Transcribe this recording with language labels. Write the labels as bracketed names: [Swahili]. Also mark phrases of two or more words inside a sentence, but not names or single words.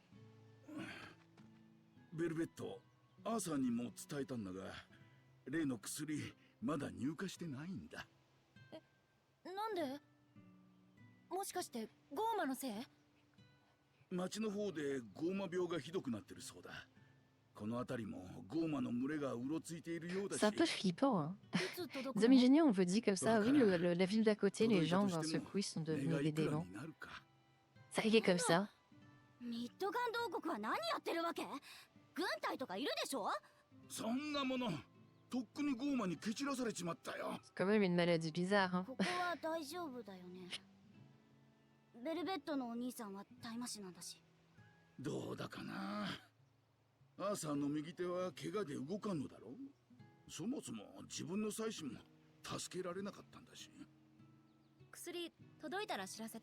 [Japanese] ベルベット、アーサーにも伝えたんだが、例の薬まだ入荷してないんだ。なんで？もしかしてゴーマのせい？町の方でゴーマ病がひどくなってるそうだ。この辺りもゴーマの群れがうろついているようだし。 [French] C'est un peu flippant, hein. [Japanese] いつ届く [French] Vous [Japanese] の？ [French] imaginez, on vous dit comme ça, oui, la ville d'à côté, les gens d'un seul coup, ils sont devenus des démons. [Japanese] なるか。 [French] Ça y est comme ça. [Japanese] ミッドガン同国は何やってるわけ？軍隊とかいるでしょ？そんなもの、とっくにゴーマに蹴散らされちまったよ。 [French] C'est quand même une maladie bizarre, hein. [Japanese] ここは大丈夫だよね。ベルベットのお兄さんは大麻師なんだし。どうだかな。アーサーの右手は怪我で動かんのだろう。そもそも自分の妻子も助けられなかったんだし。薬届いたら知らせて。